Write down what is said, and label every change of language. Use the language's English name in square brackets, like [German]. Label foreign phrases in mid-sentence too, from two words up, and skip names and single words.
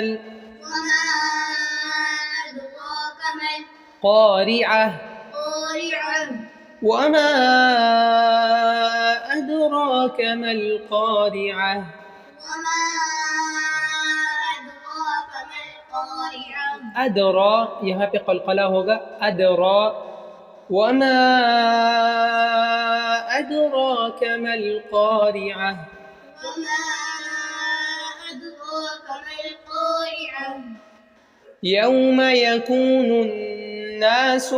[Arabic] وما أدراك ما قارعة. قارعة. وما أدراك ما القارعة. وما أدراك ما القارعة. أدرى [Hindi] यहाँ पे क़लक़ला होगा। [Arabic] أدرى. وما أدراك ما القارعة. وما أدراك ما القارعة. يوم يكون الناس